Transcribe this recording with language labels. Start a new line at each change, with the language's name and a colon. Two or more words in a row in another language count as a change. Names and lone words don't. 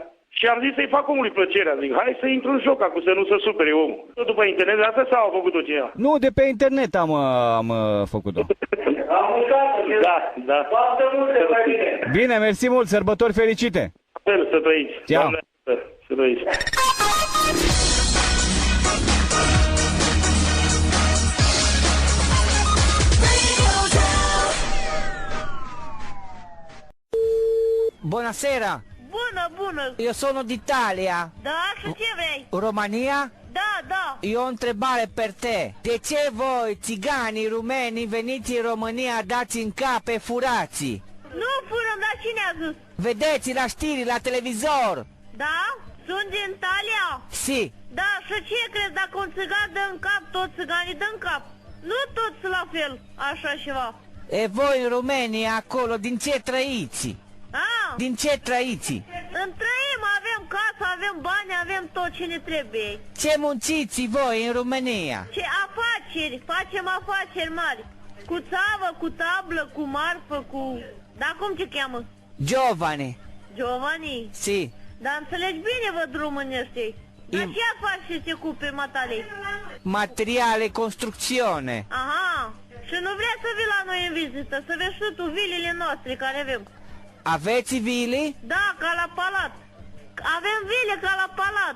Romanian: Și am zis să-i fac omului plăcerea. Zic, hai să intru în joc acum, să nu se supere omul. Tot după internet, asta sau a făcut-o cineva? Nu, de pe internet am făcut-o. Am uitat. Da. Foarte multe, mai bine. Bine, mersi mult, sărbători fericite! Sper să trăiți. Ceau. Doamne, să trăiți.
Italian: Buonasera,
Romanian: Bună!
Italian: io sono d'Italia.
Romanian: Da, și ce vrei? Romania? Da.
Italian: Io ho
Romanian: o întrebare
Italian: per te.
Romanian: De ce voi, țiganii rumeni, veniți în România, dați în cap e furați? Nu furăm, dar cine a zis? Vedeți la știri, la televizor? Da? Sunt din Italia? Si. Da, și ce crezi? Dacă un țigan dă în cap, toți țiganii dă în cap. Nu toți la fel, așa ceva. E voi în România, acolo, din ce trăiți? A? Din ce trăiți? Trăim, avem casă, avem bani, avem tot ce ne trebuie. Ce munciți voi în România? Ce afaceri, facem afaceri mari. Cu țavă, cu tablă, cu marfă, cu... Dar cum te cheamă? Giovane. Giovanni? Si. Dar înțelegi bine, văd românește. Dar ce afaceri se cupe, matale? Materiale, construcțiune. Aha, și nu vrea să vii la noi în vizită, să vezi și tu vilele noastre care avem. Aveți vili? Da, ca la palat. Avem vile ca la palat.